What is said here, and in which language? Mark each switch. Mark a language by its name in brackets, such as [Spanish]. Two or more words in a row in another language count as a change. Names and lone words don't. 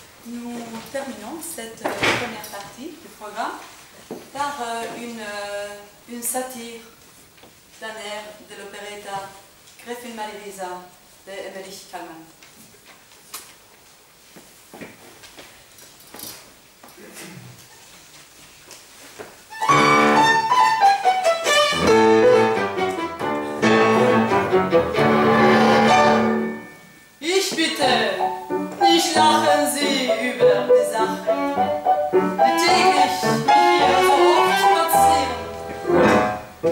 [French] nous terminons cette première partie du programme par une satire d'un air de l'opéretta Gräfin Marie-Lisa de Emmerich Kallmann. [German] Ich bitte, nicht lachen Sie über die Sache, die täglich hier so oft passieren.